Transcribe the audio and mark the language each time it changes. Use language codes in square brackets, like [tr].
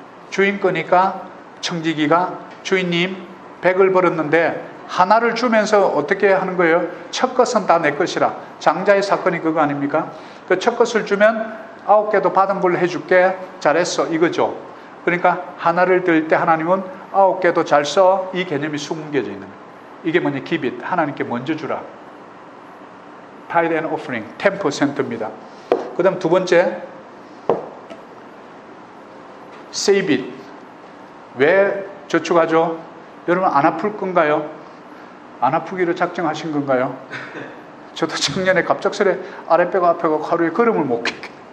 [ko] 주인 거니까 청지기가 주인님 100을 벌었는데 하나를 주면서 어떻게 하는 거예요? 첫 것은 다 내 것이라. 장자의 사건이 그거 아닙니까? 그 첫 것을 주면 9개도 받은 걸로 해줄게. 잘했어. 이거죠. 그러니까 하나를 들 때 하나님은 9개도 잘 써. 이 개념이 숨겨져 있는 거예요. 이게 뭐냐? [en] Give it. [ko] 하나님께 먼저 주라. [en] Tithe and offering 10%입니다. [ko] 그 다음 두 번째 [en] Save it. [ko] 왜 저축하죠? 여러분 안 아플 건가요? 안 아프기로 작정하신 건가요? 저도 작년에 갑작스레 아랫배가 아파서 하루에 걸음을 못 겠게.